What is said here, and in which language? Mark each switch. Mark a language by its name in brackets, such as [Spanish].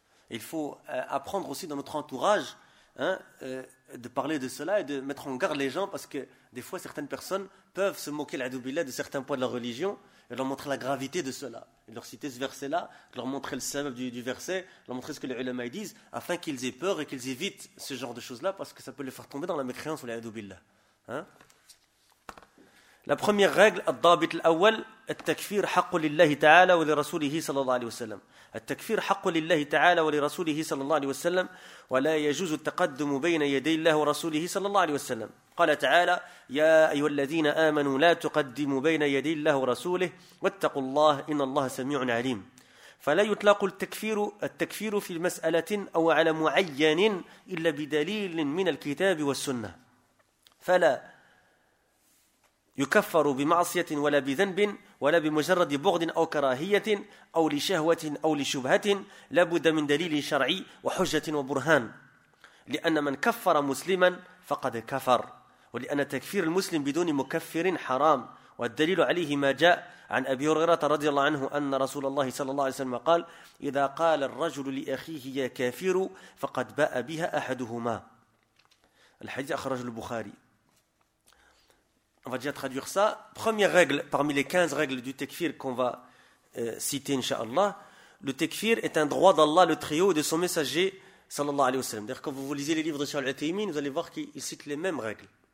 [French] Il faut apprendre aussi dans notre entourage de parler de cela et de mettre en garde les gens parce que des fois, certaines personnes peuvent se moquer de certains points de la religion et leur montrer la gravité de cela. Et leur citer ce verset-là, leur montrer le sabab du verset, leur montrer ce que les ulama disent afin qu'ils aient peur et qu'ils évitent ce genre de choses-là parce que ça peut les faire tomber dans la mécréance. La première règle, [Arabic] الضابط الأول, التكفير حق لله تعالى ولرسوله صلى الله عليه وسلم. التكفير حق لله تعالى ولرسوله صلى الله عليه وسلم ولا يجوز التقدم بين يدي الله ورسوله صلى الله عليه وسلم. قال تعالى يا أيها الذين آمنوا لا تقدموا بين يدي الله ورسوله واتقوا الله إن الله سميع عليم. فلا يطلق التكفير في مسألة أو على معين إلا بدليل من الكتاب والسنة. فلا يكفر بمعصية ولا بذنب ولا بمجرد بغض أو كراهية أو لشهوة أو لشبهة لابد من دليل شرعي وحجة وبرهان لأن من كفر مسلما فقد كفر ولأن تكفير المسلم بدون مكفر حرام والدليل عليه ما جاء عن أبي هريرة رضي الله عنه أن رسول الله صلى الله عليه وسلم قال إذا قال الرجل لأخيه يا كافر فقد باء بها أحدهما. الحديث أخرجه البخاري. [French] On va déjà traduire ça. Première règle, parmi les 15 règles du tekfir qu'on va citer, inshallah, le tekfir est un droit d'Allah, le trio, et de son messager, sallallahu alayhi wa sallam. D'ailleurs, quand vous lisez les livres de Shaykh Al-Uthaymeen, vous allez voir qu'il cite les mêmes règles.